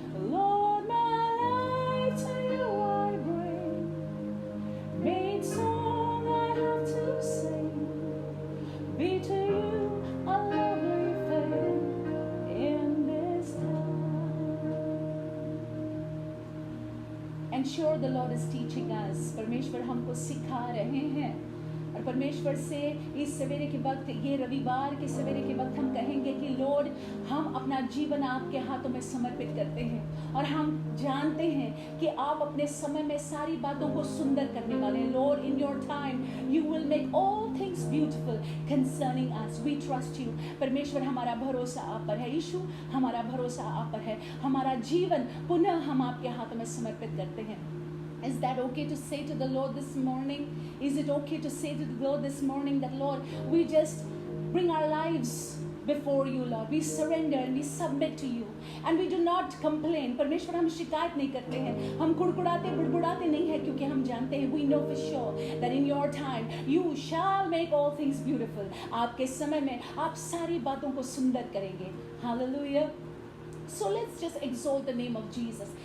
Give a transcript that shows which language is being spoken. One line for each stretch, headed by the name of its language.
English: Lord, my life to You I bring, main song I have to sing, be to You a lovely thing in this time. Ensure the Lord is teaching us.
Hindi: परमेश्वर हमको सिखा रहे हैं और परमेश्वर से इस सवेरे के वक्त, ये रविवार के सवेरे के वक्त हम कहेंगे कि लॉर्ड, हम अपना जीवन आपके हाथों में समर्पित करते हैं और हम जानते हैं कि आप अपने समय में सारी बातों को सुंदर करने वाले हैं।
English: Lord, in your time you will make all things beautiful concerning us, we trust you.
Hindi: परमेश्वर, हमारा भरोसा आप पर है। यीशु, हमारा भरोसा आप पर है। हमारा जीवन पुनः हम आपके हाथों में समर्पित करते हैं।
English: Is that okay to say to the Lord this morning? Is it okay to say to the Lord this morning that, Lord, we just bring our lives before You, Lord. We surrender and we submit to You. And we do not complain.
Hindi: परमेश्वर, हम शिकायत नहीं करते हैं, हम कुड़कुड़ाते बुड़बुड़ाते नहीं हैं, क्योंकि हम जानते हैं,
English: we know for sure that in Your time You shall make all things beautiful.
Hindi: आपके समय में आप सारी बातों को सुंदर करेंगे।
English: Hallelujah. So let's just exalt the name of Jesus.